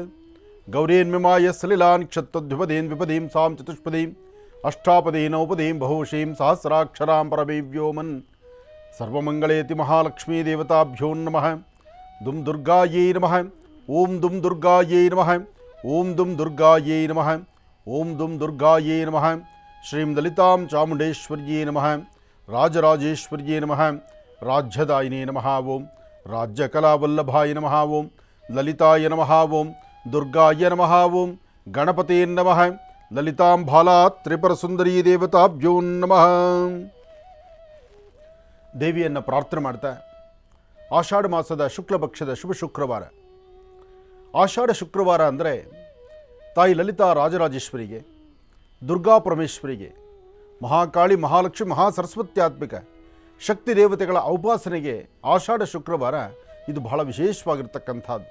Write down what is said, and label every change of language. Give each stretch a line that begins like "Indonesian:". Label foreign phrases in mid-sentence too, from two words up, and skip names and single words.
Sanskrit: ಗೌರೀನ್ಮಿಮಾಯ ಸಲಿಲಾನ್ ಕ್ಷತ್ತದ್ವಿಪದೀನ್ ವಿಪದೀಂ ಸಾಂ ಚತುಷ್ಪದೀಂ ಅಷ್ಟಾಪದೀ ನೌಪದೀಂ ಬಹುಶೀಂ ಸಹಸ್ರಾಕ್ಷರಾಂ ಪರಮೇವ್ಯೋಮನ್. ಸರ್ವಮಂಗಳೇತಿ ಮಹಾಲಕ್ಷ್ಮೀ ದೇವತಾಭ್ಯೋ ನಮಃ. ದುಂ ದುರ್ಗಾಯೈ ನಮಃ. ಓಂ ದುಂ ದುರ್ಗಾಯೈ ನಮಃ. ಓಂ ದುಂ ದುರ್ಗಾಯೈ ನಮಃ. ಓಂ ದುಂ ದುರ್ಗಾಯೈ ನಮಃ. ಶ್ರೀಂ ಲಲಿತಾಂ ಚಾಮುಂಡೇಶ್ವರ್ಯೈ ನಮಃ. ರಾಜರಾಜೇಶ್ವರ್ಯೈ ನಮಃ. ರಾಜ್ಯದಾಯಿನೇ ನಮಃ. ಓಂ ರಾಜ್ಯಕಲಾವಲ್ಲಭಾಯ ನಮಃ. ಓಂ ಲಲಿತಾಯ ನಮಃ. ಓಂ ದುರ್ಗಾಯ ನಮಃ. ಓಂ ಗಣಪತೇ ನಮಃ. ಲಲಿತಾಂ ಬಾಲಾ ತ್ರಿಪುರಸುಂದರೀ ದೇವತಾಭ್ಯೋ ನಮಃ.
Kannada: ದೇವಿಯನ್ನು ಪ್ರಾರ್ಥನೆ ಮಾಡ್ತಾ ಆಷಾಢ ಮಾಸದ ಶುಕ್ಲಪಕ್ಷದ ಶುಭ ಶುಕ್ರವಾರ. ಆಷಾಢ ಶುಕ್ರವಾರ ಅಂದರೆ ತಾಯಿ ಲಲಿತಾ ರಾಜರಾಜೇಶ್ವರಿಗೆ, ದುರ್ಗಾ ಪರಮೇಶ್ವರಿಗೆ, ಮಹಾಕಾಳಿ, ಮಹಾಲಕ್ಷ್ಮಿ, ಮಹಾಸರಸ್ವತ್ಯಾತ್ಮಿಕ ಶಕ್ತಿ ದೇವತೆಗಳ ಔಪಾಸನೆಗೆ ಆಷಾಢ ಶುಕ್ರವಾರ ಇದು ಬಹಳ ವಿಶೇಷವಾಗಿರ್ತಕ್ಕಂಥದ್ದು.